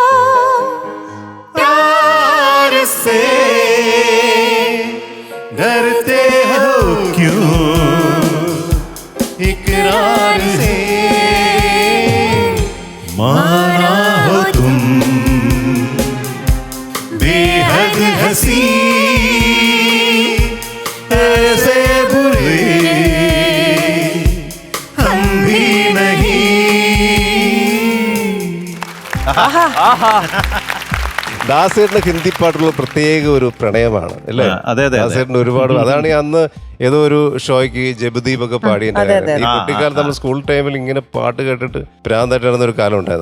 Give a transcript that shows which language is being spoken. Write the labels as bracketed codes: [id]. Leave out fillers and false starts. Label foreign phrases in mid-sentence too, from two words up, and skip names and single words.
[hi] प्यार से डरते हो क्यों इकरार से माना हो तुम बेहद हसी ऐसे बुरे हम भी नहीं [ml] ദാസേട്ടന് ഹിന്ദി പാട്ടുള്ള പ്രത്യേക ഒരു പ്രണയമാണ് അല്ലേ? അതെ, അതെ, അതെ. ദാസേട്ടന് ഒരുപാട് അതാണ് ഈ അന്ന് ഏതോ ഒരു ഷോയ്ക്ക് ജബദീപ് ഒക്കെ പാടിയിട്ടുണ്ടായിരുന്നു. ഈ കുട്ടിക്കാലത്ത് നമ്മൾ [en] school timeil [ml] ഇങ്ങനെ പാട്ട് കേട്ടിട്ട് ഭ്രാന്തായിട്ട് നടന്ന ഒരു കാലം ഉണ്ടായിരുന്നു.